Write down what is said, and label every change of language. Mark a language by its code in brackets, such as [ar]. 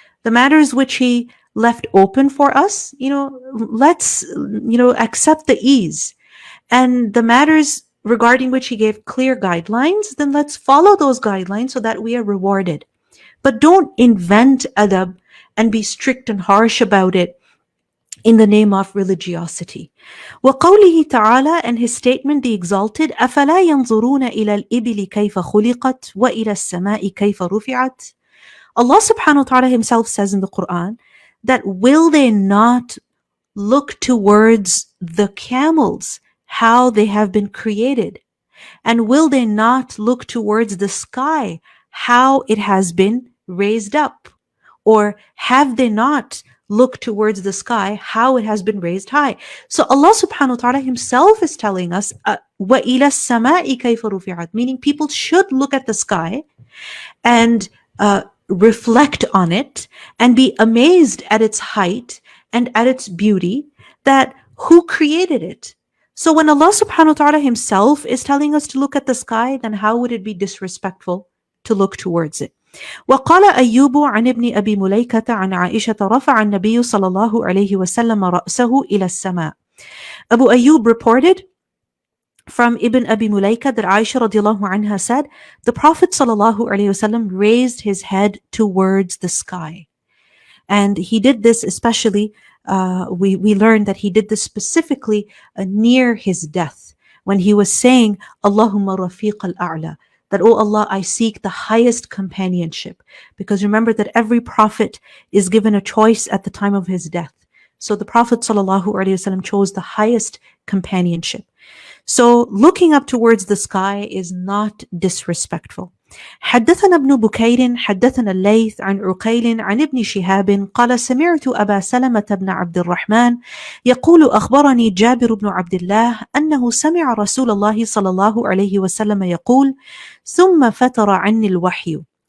[en] The matters which he left open for us, let's, accept the ease. And the matters regarding which he gave clear guidelines, then let's follow those guidelines so that we are rewarded. But don't invent adab and be strict and harsh about it in the name of religiosity. [ar] وَقَوْلِهِ ta'ala, [en] and his statement, the exalted, [ar] أَفَلَا يَنظُرُونَ إِلَى الْإِبِلِ كَيْفَ خُلِقَتْ وَإِلَى السَّمَاءِ كَيْفَ رُفِعَتْ. [en] Allah subhanahu wa ta'ala himself says in the Quran that will they not look towards the camels, how they have been created? And will they not look towards the sky, how it has been raised up? Or have they not looked towards the sky, how it has been raised high? So Allah subhanahu wa ta'ala himself is telling us, [ar] وَإِلَى السَّمَاءِ كَيْفَ رُفِعَتْ, [en] meaning people should look at the sky and reflect on it and be amazed at its height and at its beauty, that who created it? So when Allah subhanahu wa ta'ala himself is telling us to look at the sky, then how would it be disrespectful to look towards it? [ar] وقال أيوب عن ابن أبي مليكة عن عائشة رفع النبي صلى الله عليه وسلم رأسه إلى السماء. [en] Abu Ayyub reported from Ibn Abi Mulaika that Aisha radiallahu anha said, the Prophet sallallahu alaihi wasallam raised his head towards the sky. And he did this especially, we learned that he did this specifically near his death, when he was saying, [ar] Allahumma rafiq al-a'la, [en] that, oh Allah, I seek the highest companionship. Because remember that every prophet is given a choice at the time of his death. So the Prophet sallallahu alaihi wasallam chose the highest companionship. So looking up towards the sky is not disrespectful. [ar] حدثنا ابن بكير حدثنا الليث عن عقيل عن ابن شهاب قال سمعت أبا سلمة بن عبد الرحمن يقول أخبرني جابر بن عبد الله أنه سمع رسول الله صلى الله عليه وسلم يقول ثم فتر عني الوحي.